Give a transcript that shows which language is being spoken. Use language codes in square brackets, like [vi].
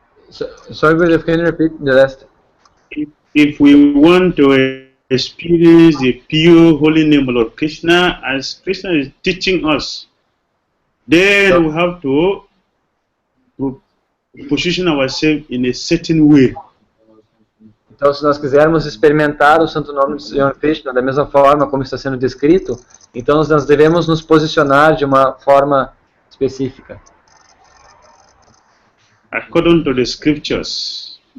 [en] sorry, brother, can you repeat the last? If we want to experience the pure holy name of Lord Krishna, as Krishna is teaching us, then we have to position ourselves in a certain way. [pt] Então, se nós quisermos experimentar o santo nome do Senhor Krishna da mesma forma como está sendo descrito, então nós devemos nos posicionar de uma forma específica. [en] According to the scriptures,